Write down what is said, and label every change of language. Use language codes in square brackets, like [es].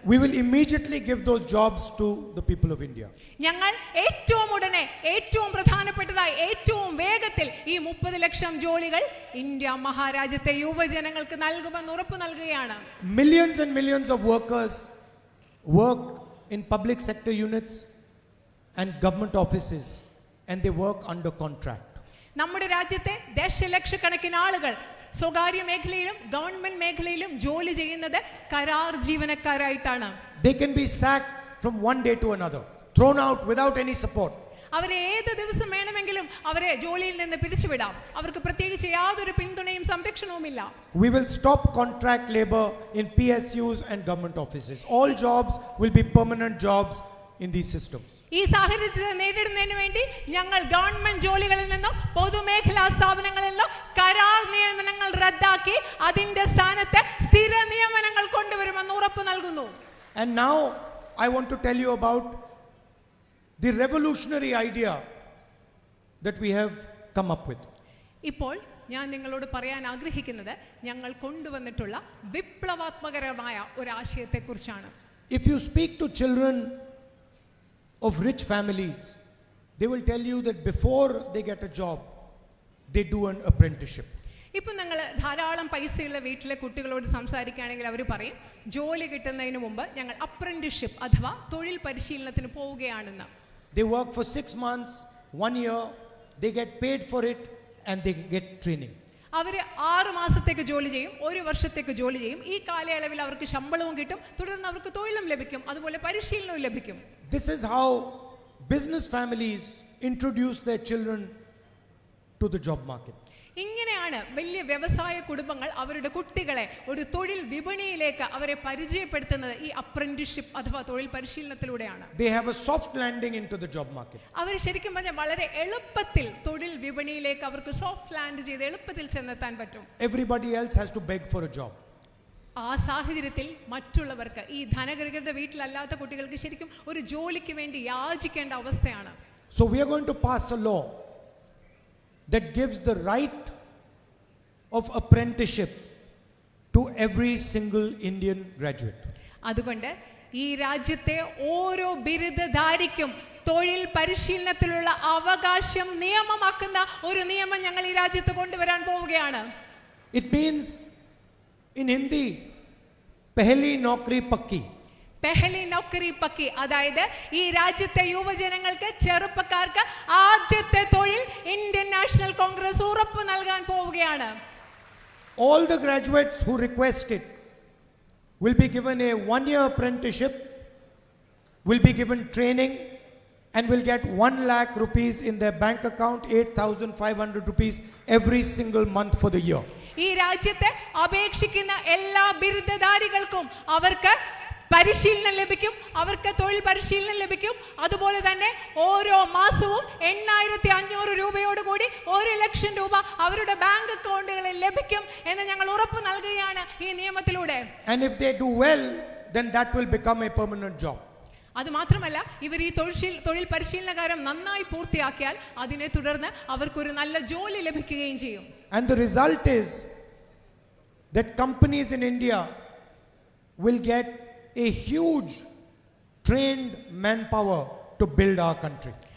[en] We will immediately give those jobs to the people of India. [ml] ഞങ്ങൾ ഏറ്റവും ഉടനെ, ഏറ്റവും പ്രധാനപ്പെട്ടതായി, ഏറ്റവും വേഗത്തിൽ ഈ 30 ലക്ഷം ജോലികൾ ഇന്ത്യ മഹാരാജ്യത്തെ യുവജനങ്ങൾക്ക് നൽകുമെന്ന് ഉറപ്പു നൽകുകയാണ്. [en] Millions and millions of workers work in public sector units and government offices, and they work under contract. [ml] നമ്മുടെ രാജ്യത്തെ ദശലക്ഷക്കണക്കിന് ആളുകൾ സ്വകാര്യ മേഖലയിലും ഗവൺമെന്റ് മേഖലയിലും ജോലി ചെയ്യുന്നത് കരാർ ജീവനക്കാരായിട്ടാണ്. [en] They can be sacked from one day to another, thrown out without any support. [ml] അവരെ ഏത് ദിവസം വേണമെങ്കിലും അവരെ ജോലിയിൽ നിന്ന് പിരിച്ചുവിടാം. അവർക്ക് പ്രത്യേകിച്ച് യാതൊരു പിന്തുണയും സംരക്ഷണവുമില്ല. [en] We will stop contract labor in PSUs and government offices. All jobs will be permanent jobs in these systems. [ml] ഈ സാഹചര്യത്തെ നേരിടുന്നതിന് വേണ്ടി ഞങ്ങൾ ഗവൺമെന്റ് ജോലികളിൽ നിന്നും പൊതുമേഖലാ സ്ഥാപനങ്ങളിൽ നിന്നും കരാർ നിയമനങ്ങൾ റദ്ദാക്കി അതിന്റെ സ്ഥാനത്ത് സ്ഥിര നിയമനങ്ങൾ കൊണ്ടുവരുമെന്ന് ഉറപ്പു നൽകുന്നു. [en] And now I want to tell you about the revolutionary idea that we have come up with. [ml] ഇപ്പോൾ ഞാൻ നിങ്ങളോട് പറയാൻ ആഗ്രഹിക്കുന്നത് ഞങ്ങൾ കൊണ്ടുവന്നിട്ടുള്ള വിപ്ലവാത്മകരമായ ഒരു ആശയത്തെക്കുറിച്ചാണ്. [en] If you speak to children of rich families, they will tell you that before they get a job, they do an apprenticeship. [ml] ഇപ്പം നിങ്ങൾ ധാരാളം പൈസയുള്ള വീട്ടിലെ കുട്ടികളോട് സംസാരിക്കുകയാണെങ്കിൽ അവർ പറയും ജോലി കിട്ടുന്നതിന് മുമ്പ് ഞങ്ങൾ അപ്രന്റീസ്ഷിപ്പ് അഥവാ തൊഴിൽ പരിശീലനത്തിന് പോവുകയാണെന്ന്. [en] They work for 6 months, 1 year, they get paid for it and they get training. [ml] അവർ 6 മാസത്തേക്ക് ജോലി ചെയ്യും, 1 വർഷത്തേക്ക് ജോലി ചെയ്യും. ഈ കാലയളവിൽ അവർക്ക് ശമ്പളവും കിട്ടും, തുടർന്ന് അവർക്ക് തൊഴിലും ലഭിക്കും, അതുപോലെ പരിശീലനവും ലഭിക്കും. [en] This is how business families introduce their children to the job market. [ml] ഇങ്ങനെയാണ് വലിയ വ്യവസായ കുടുംബങ്ങൾ അവരുടെ കുട്ടികളെ ഒരു തൊഴിൽ വിപണിയിലേക്ക് അവരെ പരിചയപ്പെടുത്തുന്നത് ഈ അപ്രന്റീസ്ഷിപ്പ് അഥവാ തൊഴിൽ പരിശീലനത്തിലൂടെയാണ്. [en] They have a soft landing into the job market. [ml] അവർ ശരിക്കും പറഞ്ഞാൽ വളരെ എളുപ്പത്തിൽ തൊഴിൽ വിപണിയിലേക്ക് അവർക്ക് സോഫ്റ്റ് ലാൻഡ് ചെയ്ത് എളുപ്പത്തിൽ ചെന്നെത്താൻ പറ്റും. [en] Everybody else has to beg for a job. [ml] ആ സാഹചര്യത്തിൽ മറ്റുള്ളവർക്ക്, ഈ ധനകരകരുടെ വീട്ടിലല്ലാത്ത കുട്ടികൾക്ക് ശരിക്കും ഒരു ജോലിക്ക് വേണ്ടി യാചിക്കേണ്ട അവസ്ഥയാണ്. [en] So we are going to pass a law that gives the right of apprenticeship to every single Indian graduate. [ml] അതുകൊണ്ട് ഈ രാജ്യത്തെ ഓരോ ബിരുദധാരിക്കും തൊഴിൽ പരിശീലനത്തിലുള്ള അവകാശം നിയമമാക്കുന്ന ഒരു നിയമം ഞങ്ങൾ ഈ രാജ്യത്ത് കൊണ്ടുവരാൻ പോവുകയാണ്. [en] It means in Hindi, [hi] pehli naukri pakki. Pehli Naukri Pakki, [ml] അതായത് ഈ രാജ്യത്തെ യുവജനങ്ങൾക്ക്, ചെറുപ്പക്കാർക്ക് ആദ്യത്തെ തൊഴിൽ ഇന്ത്യൻ നാഷണൽ കോൺഗ്രസ് ഉറപ്പ് നൽകാൻ പോവുകയാണ്. [en] All the graduates who request it will be given a 1-year apprenticeship, will be given training, and will get 1 lakh rupees in their bank account, 8,500 rupees every single month for the year. [ml] ഈ രാജ്യത്തെ അപേക്ഷിക്കുന്ന എല്ലാ ബിരുദധാരികൾക്കും അവർക്ക് പരിശീലനം ലഭിക്കും, അവർക്ക് തൊഴിൽ പരിശീലനം ലഭിക്കും. അതുപോലെ തന്നെ ഓരോ മാസവും 8,500 രൂപയോടുകൂടി 1,00,000 രൂപ അവരുടെ ബാങ്ക് അക്കൗണ്ടുകളിൽ ലഭിക്കും എന്ന് ഞങ്ങൾ ഉറപ്പ് നൽകുകയാണ് ഈ നിയമത്തിലൂടെ. [en] And if they do well, then that will become a permanent job. [ml] അത് മാത്രമല്ല, ഇവർ ഈ തൊഴിൽ പരിശീലനകാരം നന്നായി പൂർത്തിയാക്കിയാൽ അതിനെ തുടർന്ന് അവർക്കൊരു നല്ല ജോലി ലഭിക്കുകയും ചെയ്യും. [en] And the result is that companies in India will get a huge trained manpower to build our country.